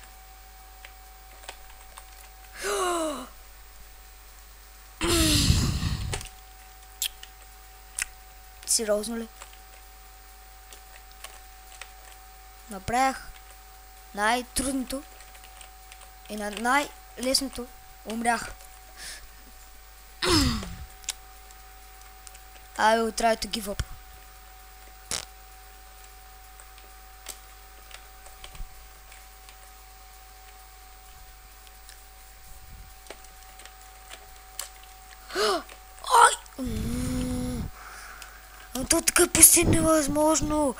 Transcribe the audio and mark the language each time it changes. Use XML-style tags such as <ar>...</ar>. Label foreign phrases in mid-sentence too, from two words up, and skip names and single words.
<bg>Сериозно ли? Направях най-трудното и на най-лесното умрях.</bg> <en>I will try to give up.</en> <bg>Ай! То така е почти невъзможно.</bg>